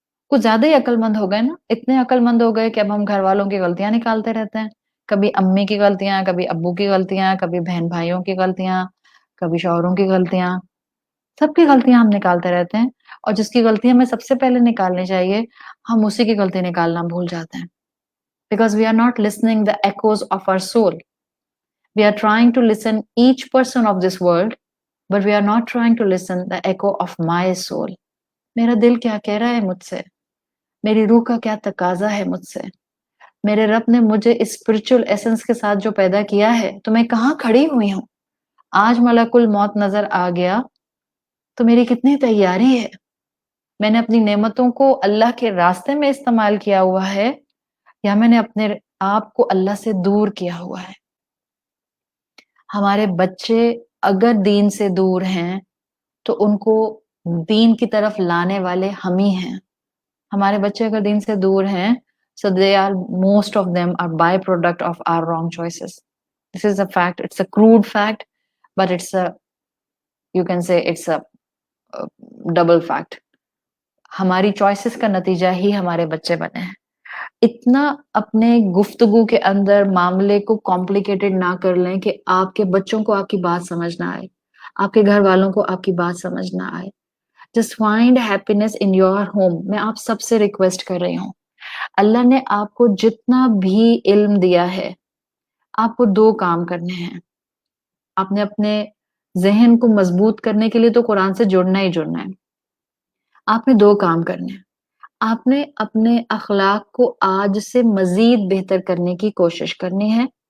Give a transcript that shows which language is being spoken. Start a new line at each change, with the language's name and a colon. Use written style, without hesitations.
Urdu: کچھ زیادہ ہی عقل مند ہو گئے نا، اتنے عقل مند ہو گئے کہ اب ہم گھر والوں کی غلطیاں نکالتے رہتے ہیں. کبھی امی کی غلطیاں، کبھی ابو کی غلطیاں، کبھی بہن بھائیوں کی غلطیاں، کبھی شوہروں کی غلطیاں. سب کی غلطیاں ہم نکالتے رہتے ہیں اور جس کی غلطی ہمیں سب سے پہلے نکالنی چاہیے ہم اسی کی غلطی نکالنا بھول جاتے ہیں.
English: Because we are not listening the echoes of our soul. We are trying to listen each person of this world, but we are not trying to listen the echo of my soul.
Urdu: میرا دل کیا کہہ رہا ہے مجھ سے، میری روح کا کیا تقاضا ہے مجھ سے. میرے رب نے مجھے اسپرچل ایسنس کے ساتھ جو پیدا کیا ہے تو میں کہاں کھڑی ہوئی ہوں. آج ملک الموت نظر آ گیا تو میری کتنی تیاری ہے، میں نے اپنی نعمتوں کو اللہ کے راستے میں استعمال کیا ہوا ہے یا میں نے اپنے آپ کو اللہ سے دور کیا ہوا ہے. ہمارے بچے اگر دین سے دور ہیں تو ان کو دین کی طرف لانے والے ہم ہی ہیں. ہمارے بچے اگر دین سے دور ہیں
English: so they are most of them are byproduct of our wrong choices. This is a fact. It's a crude fact, but it's a, you can say it's a double fact.
Urdu: ہماری چوائسز کا نتیجہ ہی ہمارے بچے بنے ہیں. اتنا اپنے گفتگو کے اندر معاملے کو کمپلیکیٹڈ نہ کر لیں کہ آپ کے بچوں کو آپ کی بات سمجھ نہ آئے، آپ کے گھر والوں کو آپ کی بات سمجھ نہ آئے.
English: Just find happiness in your home.
Urdu: میں آپ سب سے ریکویسٹ کر رہی ہوں، اللہ نے آپ کو جتنا بھی علم دیا ہے، آپ کو 2 کام کرنے ہیں. آپ نے اپنے ذہن کو مضبوط کرنے کے لیے تو قرآن سے جڑنا ہی جڑنا ہے. آپ نے 2 کام کرنے ہیں. آپ نے اپنے اخلاق کو آج سے مزید بہتر کرنے کی کوشش کرنی ہے.